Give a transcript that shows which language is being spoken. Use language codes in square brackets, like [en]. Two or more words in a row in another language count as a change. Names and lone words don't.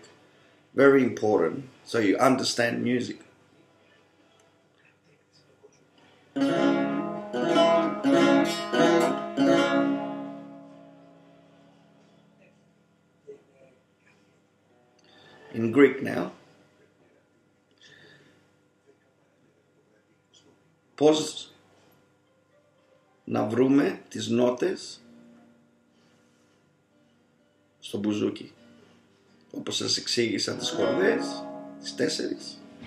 [en] Very important, so you understand music. In Greek now. [el] Πώς να βρούμε τις νότες στο μπουζούκι, όπως σας εξήγησα τις χορδές, τις 4.